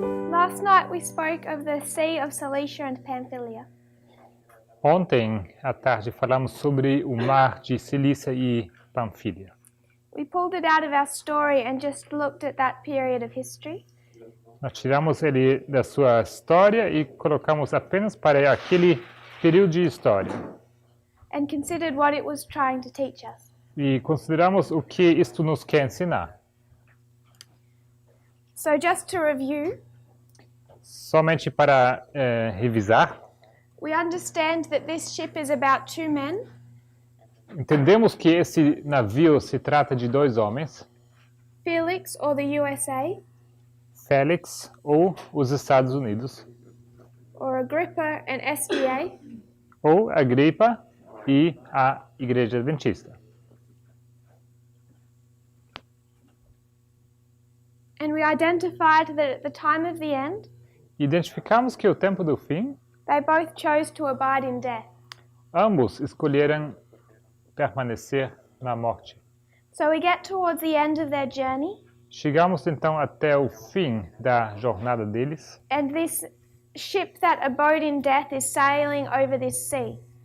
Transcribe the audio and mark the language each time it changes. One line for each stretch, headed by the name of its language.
English: Last night we spoke of the Sea of Cilicia and Pamphylia.
Portuguese: Ontem à tarde falamos sobre o mar de Cilícia e Panfilha.
English: We pulled it out of our story and just looked at that period of history.
Portuguese: Nós tiramos ele da sua história e colocamos apenas para aquele período de história.
English: And considered what it was trying to teach us.
Portuguese: E consideramos o que isto nos quer ensinar.
English: So just to review,
Portuguese: Somente para revisar,
English: we understand that this ship is about two men,
Portuguese: entendemos que esse navio se trata de dois homens,
English: Felix or the USA,
Portuguese: Félix ou os Estados Unidos,
English: or Agrippa and SDA,
Portuguese: ou Agripa e a Igreja Adventista.
English: and we identified that at the time of the end,
Portuguese: Identificamos que o tempo do fim,
English: they both chose to abide in death.
Portuguese: ambos escolheram permanecer na morte.
English: So we get towards the end of their journey,
Portuguese: Chegamos então até o fim da jornada deles
English: and this ship that abode in death is sailing over this sea.